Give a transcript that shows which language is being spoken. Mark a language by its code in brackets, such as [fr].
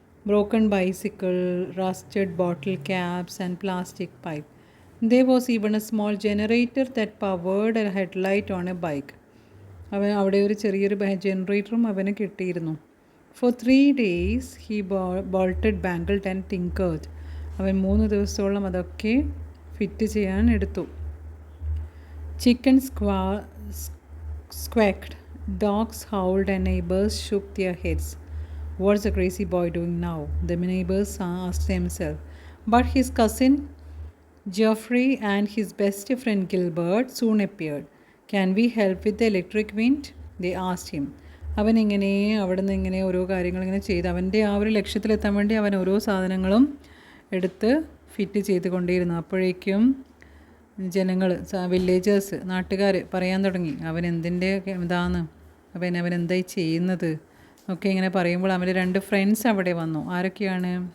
[en] Broken bicycle, rusted bottle caps and plastic pipe. There was even a small generator that powered a headlight on a bike. [ml] അവിടെ ഒരു ചെറിയൊരു ജനറേറ്ററും അവന് കിട്ടിയിരുന്നു. [en] For 3 days he bolted, bangled and tinkered. [ml] അവൻ 3 ദിവസത്തോളം അതൊക്കെ fit ചെയ്യാൻ എടുത്തു. [en] Chicken squawked, dogs howled and neighbors shook their heads. What's the crazy boy doing now? The neighbors asked themselves. But his cousin Geoffrey and his best friend Gilbert soon appeared. Can we help with the electric wind? They asked him. [ml] അവൻ ഇങ്ങനെ അവിടെ നിന്ന് ഇങ്ങനെ ഓരോ കാര്യങ്ങളിങ്ങനെ ചെയ്ത് അവൻ്റെ ആ ഒരു ലക്ഷ്യത്തിലെത്താൻ വേണ്ടി അവൻ ഓരോ സാധനങ്ങളും എടുത്ത് ഫിറ്റ് ചെയ്തുകൊണ്ടിരുന്നു. അപ്പോഴേക്കും ജനങ്ങൾ, വില്ലേജേഴ്സ്, നാട്ടുകാർ പറയാൻ തുടങ്ങി അവൻ എന്തിൻ്റെ ഇതാണ്, അവൻ എന്തായി ചെയ്യുന്നത് ഒക്കെ ഇങ്ങനെ പറയുമ്പോൾ അവൻ്റെ 2 ഫ്രണ്ട്സ് അവിടെ വന്നു. ആരൊക്കെയാണ്?